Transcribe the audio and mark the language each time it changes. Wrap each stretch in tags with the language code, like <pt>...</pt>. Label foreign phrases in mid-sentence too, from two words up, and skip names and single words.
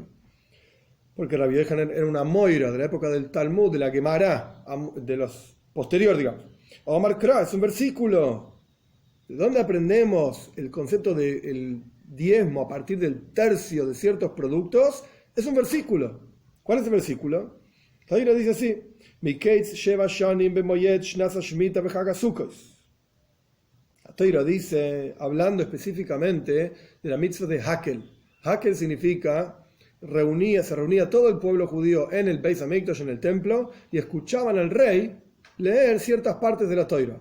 <es>Porque Rabbi Yochanan era una moira de la época del Talmud, de la Gemara, de los posteriores, digamos.</es> <he>אמר קרא,</he> <es>es un versículo. ¿De dónde aprendemos el concepto del diezmo a partir del tercio de ciertos productos? Es un versículo. ¿Cuál es el versículo? La Torá dice así:</es> <he>מקץ שבע שנים במועד שנת השמיטה בחג הסוכות.</he> <es>La Torá dice, hablando específicamente de la mitzvah de Hakel. Hakel significa se reunía todo el pueblo judío en el Beis Hamikdash, en el templo, y escuchaban al rey leer ciertas partes de la Torá.</es>